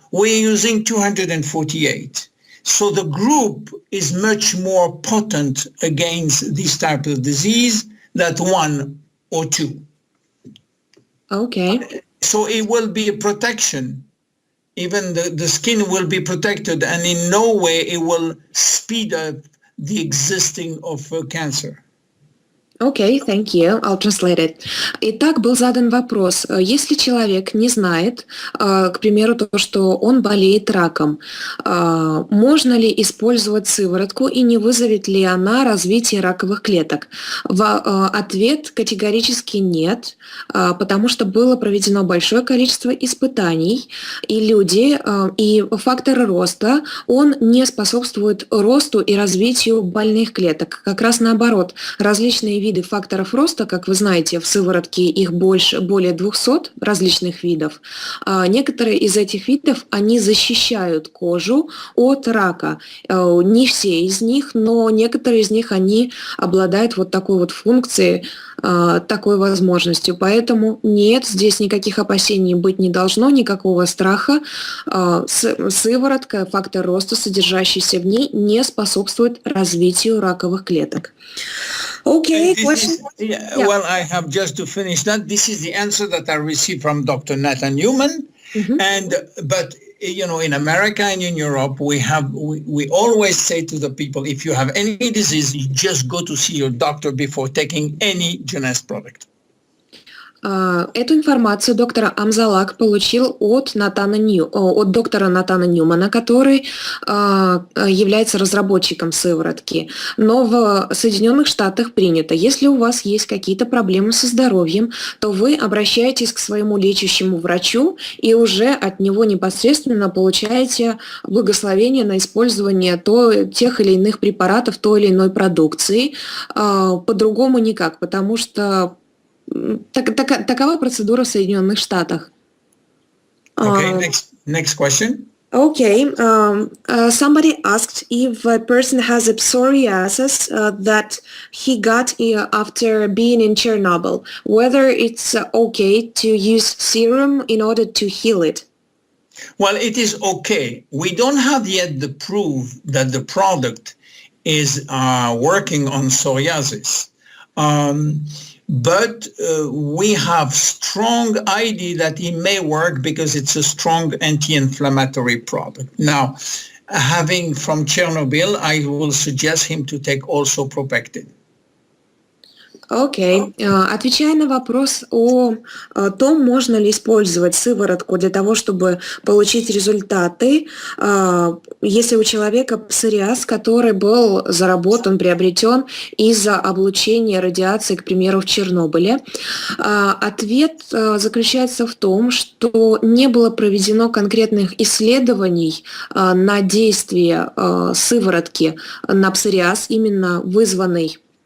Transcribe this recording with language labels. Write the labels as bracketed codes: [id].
[en] We're using 248. So the group is much more potent against this type of disease than one or two. Okay. So it will be a protection. Even the skin will be protected, and in no way it will speed up the existing of cancer. Okay, thank you. I'll translate it. [ru] Итак, был задан вопрос. Если человек не знает, к примеру, то, что он болеет раком, можно ли использовать сыворотку и не вызовет ли она развитие раковых клеток? Ответ категорически нет, потому что было проведено большое количество испытаний, и люди, и фактор роста, он не способствует росту и развитию больных клеток. Как раз наоборот, различные виды факторов роста, как вы знаете, в сыворотке их более 200 различных видов. Некоторые из этих видов, они защищают кожу от рака. Не все из них, но некоторые из них, они обладают вот такой вот функцией, такой возможностью. Поэтому нет, здесь никаких опасений быть не должно, никакого страха. Сыворотка, фактор роста, содержащийся в ней, не способствует развитию раковых клеток. [en] Okay, question? Yeah. Well, I have just to finish that. This is the answer that I received from Dr. Nathan Newman. Mm-hmm. But you know, in America and in Europe, we always say to the people, if you have any disease, you just go to see your doctor before taking any J.C.S product. [ru] Эту информацию доктор Амзалаг получил от доктора Натана Ньюмана, который является разработчиком сыворотки. Но в Соединенных Штатах принято, если у вас есть какие-то проблемы со здоровьем, то вы обращаетесь к своему лечащему врачу и уже от него непосредственно получаете благословение на использование тех или иных препаратов, той или иной продукции. По-другому никак, потому что такова процедура в Соединенных Штатах. [en] Okay, next question. Okay, somebody asked if a person has a psoriasis that he got after being in Chernobyl, whether it's okay to use serum in order to heal it. Well, it is okay. We don't have yet the proof that the product is working on psoriasis. But we have strong idea that it may work because it's a strong anti-inflammatory product. Now, having from Chernobyl, I will suggest him to take also Propectin. [ru] Окей. Отвечая на вопрос о том, можно ли использовать сыворотку для того, чтобы получить результаты, если у человека псориаз, который был заработан, приобретен из-за облучения радиации, к примеру, в Чернобыле, ответ заключается в том, что не было проведено конкретных исследований на действие сыворотки на псориаз, именно вызванный